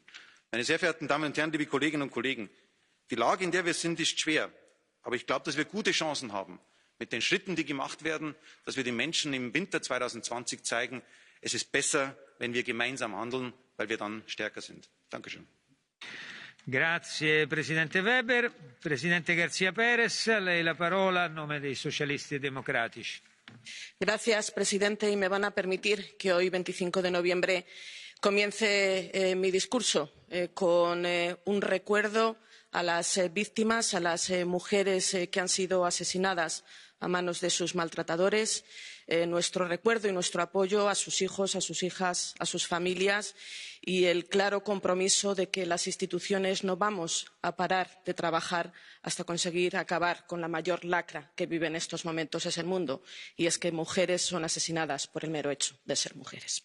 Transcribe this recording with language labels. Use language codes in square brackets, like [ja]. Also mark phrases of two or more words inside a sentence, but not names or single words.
[de] Meine sehr verehrten Damen und Herren, liebe Kolleginnen und Kollegen, die Lage, in der wir sind, ist schwer. Aber ich glaube, dass wir gute Chancen haben, mit den Schritten, die gemacht werden, dass wir den Menschen im Winter 2020 zeigen, es ist besser, wenn wir gemeinsam handeln, weil wir dann stärker sind. Dankeschön. [it] Grazie Presidente Weber. Presidente García Pérez, a lei la parola a nome dei Socialisti e Democratici. [es] Gracias, presidente, y me van a permitir que hoy, 25 de noviembre, comience mi discurso con un recuerdo a las víctimas, a las mujeres que han sido asesinadas a manos de sus maltratadores, nuestro recuerdo y nuestro apoyo a sus hijos, a sus hijas, a sus familias y el claro compromiso de que las instituciones no vamos a parar de trabajar hasta conseguir acabar con la mayor lacra que vive en estos momentos es el mundo, y es que mujeres son asesinadas por el mero hecho de ser mujeres.